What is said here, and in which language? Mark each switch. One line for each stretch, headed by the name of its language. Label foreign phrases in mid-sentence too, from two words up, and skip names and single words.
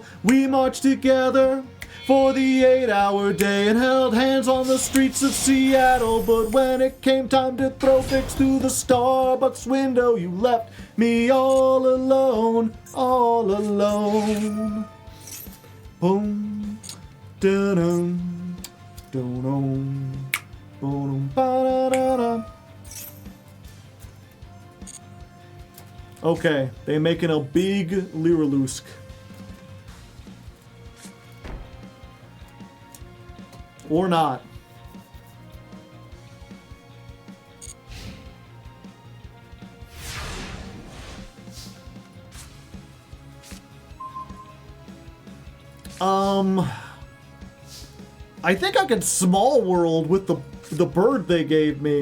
English: We marched together for the 8-hour day and held hands on the streets of Seattle. But when it came time to throw pics through the Starbucks window, you left me all alone, all alone. Boom, dun-dun, dun-dun, boom, ba-da-da-da. Okay, they making a big Lyrilusk. Or not. I think I could small world with the bird they gave me.